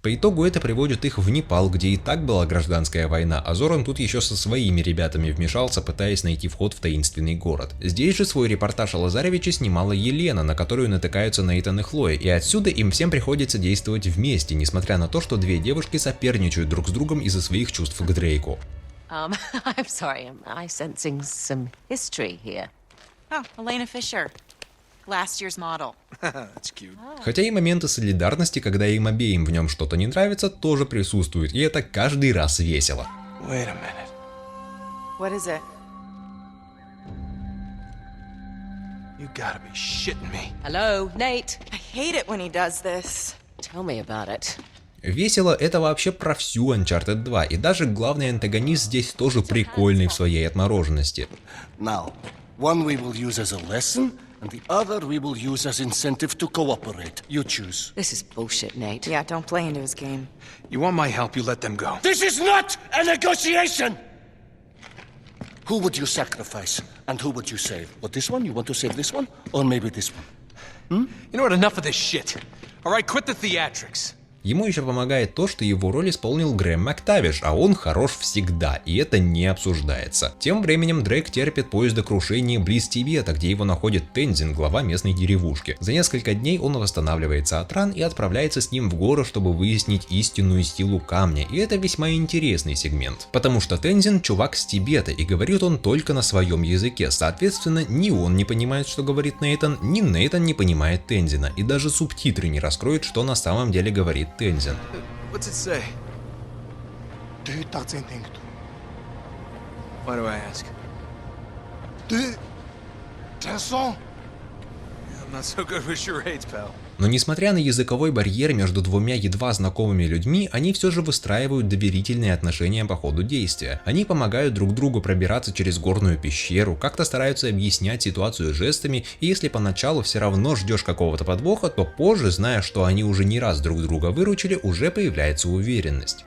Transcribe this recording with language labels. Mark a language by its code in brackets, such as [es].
[ru] По итогу это приводит их в Непал, где и так была гражданская война, а Зоран тут еще со своими ребятами вмешался, пытаясь найти вход в таинственный город. Здесь же свой репортаж о Лазаревиче снимала Елена, на которую натыкаются Нейтан и Хлоя, и отсюда им всем приходится действовать вместе, несмотря на то, что две девушки соперничают друг с другом из-за своих чувств к Дрейку. [en] I'm sorry, I'm sensing some history here. Oh, Elena Fisher. Last year's model. That's cute. [ru] Хотя и моменты солидарности, когда им обеим в нем что-то не нравится, тоже присутствуют, и это каждый раз весело. [en] Wait a minute. What is it? You gotta be shitting me. Hello, Nate. I hate it when he does this. Tell me about it. [ru] Весело — это вообще про всю Uncharted 2, и даже главный антагонист здесь тоже прикольный в своей отмороженности. [en] Now, one we will use as a lesson, and the other we will use as incentive to cooperate. You choose. This is bullshit, Nate. Yeah, don't play into his game. You want my help, you let them go. This is not a negotiation! Who would you sacrifice, and who would you save? What, this one? You want to save this one? Or maybe this one? You know what, enough of this shit. Alright, quit the theatrics. [ru] Ему еще помогает то, что его роль исполнил Грэм Мактавиш, а он хорош всегда, и это не обсуждается. Тем временем Дрейк терпит поездокрушение близ Тибета, где его находит Тензин, глава местной деревушки. За несколько дней он восстанавливается от ран и отправляется с ним в горы, чтобы выяснить истинную силу камня, и это весьма интересный сегмент. Потому что Тензин чувак с Тибета, и говорит он только на своем языке, соответственно, ни он не понимает, что говорит Нейтан, ни Нейтан не понимает Тензина, и даже субтитры не раскроют, что на самом деле говорит Тензин. [en] What's it say? Why do I ask? I'm not so good with charades, pal. [ru] Но несмотря на языковой барьер между двумя едва знакомыми людьми, они все же выстраивают доверительные отношения по ходу действия. Они помогают друг другу пробираться через горную пещеру, как-то стараются объяснять ситуацию жестами, и если поначалу все равно ждешь какого-то подвоха, то позже, зная, что они уже не раз друг друга выручили, уже появляется уверенность.